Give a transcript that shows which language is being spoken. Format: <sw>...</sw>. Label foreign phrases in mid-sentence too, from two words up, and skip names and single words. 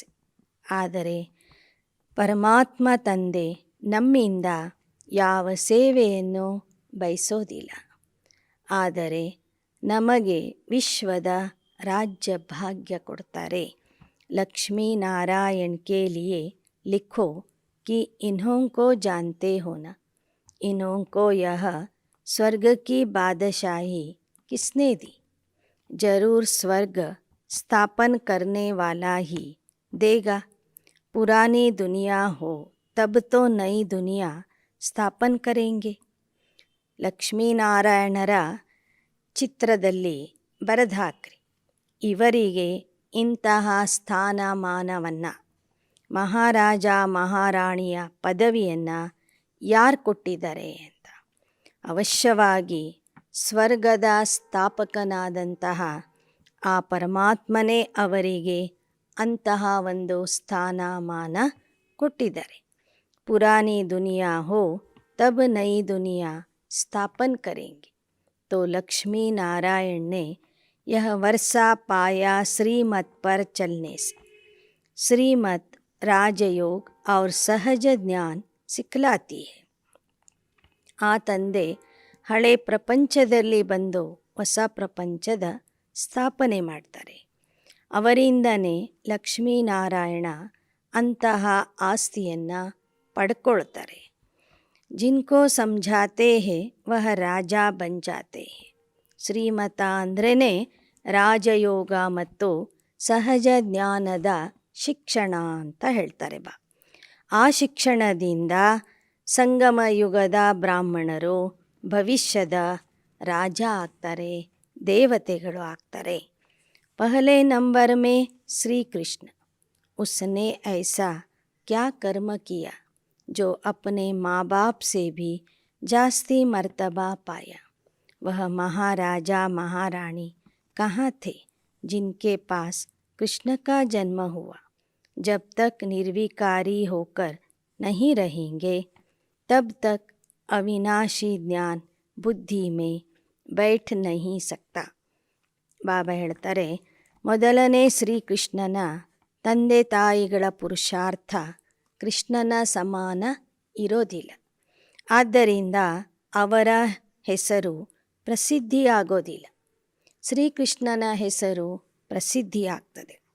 <kn>ಆದರೆ ಪರಮಾತ್ಮ ತಂದೆ ನಮ್ಮಿಂದ ಯಾವ ಸೇವೆಯನ್ನು ಬಯಸೋದಿಲ್ಲ. ಆದರೆ ನಮಗೆ ವಿಶ್ವದ ರಾಜ್ಯ ಭಾಗ್ಯ ಕೊಡ್ತಾರೆ.</kn> <hi>लक्ष्मी नारायण के लिए लिखो कि इन्हों को जानते हो ना, इन्हों को यह स्वर्ग की बादशाही किसने दी. जरूर स्वर्ग स्थापन करने वाला ही देगा. पुरानी दुनिया हो तब तो नई दुनिया स्थापन करेंगे.</hi> <kn>ಲಕ್ಷ್ಮೀನಾರಾಯಣರ ಚಿತ್ರದಲ್ಲಿ ಬರೆದು ಹಾಕ್ರಿ. ಇವರಿಗೆ ಇಂತಹ ಸ್ಥಾನಮಾನವನ್ನು, ಮಹಾರಾಜ ಮಹಾರಾಣಿಯ ಪದವಿಯನ್ನು ಯಾರು ಕೊಟ್ಟಿದ್ದಾರೆ ಅಂತ. ಅವಶ್ಯವಾಗಿ ಸ್ವರ್ಗದ ಸ್ಥಾಪಕನಾದಂತಹ ಆ ಪರಮಾತ್ಮನೇ ಅವರಿಗೆ ಅಂತಹ ಒಂದು ಸ್ಥಾನಮಾನ ಕೊಟ್ಟಿದ್ದಾರೆ.</kn> <hi>पुरानी दुनिया हो तब नई दुनिया स्थापन करेंगे. तो लक्ष्मी नारायण ने यह वर्षा पाया श्रीमत पर चलने से. श्रीमत राजयोग और सहज ज्ञान सिखलाती है.</hi> <kn>ಆ ತಂದೆ ಹಳೆ ಪ್ರಪಂಚದಲ್ಲಿ ಬಂದು ಹೊಸ ಪ್ರಪಂಚದ ಸ್ಥಾಪನೆ ಮಾಡ್ತಾರೆ. ಅವರಿಂದನೇ ಲಕ್ಷ್ಮೀನಾರಾಯಣ ಅಂತಹ ಆಸ್ತಿಯನ್ನು ಪಡ್ಕೊಳ್ತಾರೆ.</kn> <hi>जिनको समझाते हैं वह राजा बन जाते हैं.</hi> <kn>ಶ್ರೀಮತ ಅಂದ್ರೇ ರಾಜಯೋಗ ಮತ್ತು ಸಹಜ ಜ್ಞಾನದ ಶಿಕ್ಷಣ ಅಂತ ಹೇಳ್ತಾರೆ. ಆ ಶಿಕ್ಷಣದಿಂದ ಸಂಗಮ ಯುಗದ ಬ್ರಾಹ್ಮಣರು ಭವಿಷ್ಯದ ರಾಜ ಆಗ್ತಾರೆ, ದೇವತೆಗಳು ಆಗ್ತಾರೆ.</kn> <hi>पहले नंबर में श्रीकृष्ण, उसने ऐसा क्या कर्म किया जो अपने माँ बाप से भी जास्ती मर्तबा पाया. वह महाराजा महारानी कहाँ थे जिनके पास कृष्ण का जन्म हुआ. जब तक निर्विकारी होकर नहीं रहेंगे तब तक अविनाशी ज्ञान बुद्धि में बैठ नहीं सकता.</hi> <kn>ಬಾಬಾ ಹೇಳ್ತಾರೆ, ಮೊದಲನೇ ಶ್ರೀಕೃಷ್ಣನ ತಂದೆ ತಾಯಿಗಳ ಪುರುಷಾರ್ಥ ಕೃಷ್ಣನ ಸಮಾನ ಇರೋದಿಲ್ಲ. ಆದ್ದರಿಂದ ಅವರ ಹೆಸರು ಪ್ರಸಿದ್ಧಿಯಾಗೋದಿಲ್ಲ. ಶ್ರೀಕೃಷ್ಣನ ಹೆಸರು ಪ್ರಸಿದ್ಧಿಯಾಗ್ತದೆ.</kn>